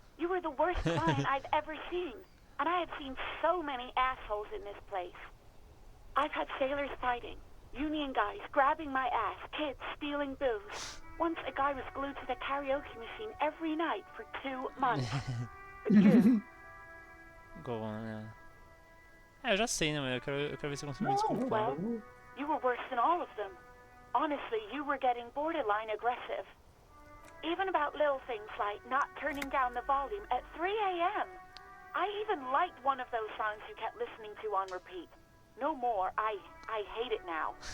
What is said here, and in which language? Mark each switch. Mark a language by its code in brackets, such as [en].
[en] You were the worst client I've ever seen. And I have seen so many assholes in this place. I've had sailors fighting, union guys grabbing my ass, kids stealing booze. Once a guy was glued to the karaoke machine every night for 2 months. But you... Go on, yeah. [pt] É, eu já sei, né, mas eu quero ver se eu consigo me desculpar. [en] Well, you were worse than all of them. Honestly, you were getting borderline aggressive. Even about little things like not turning down the volume at 3 a.m. I even liked one of those songs you kept listening to on repeat. No more. I hate it now.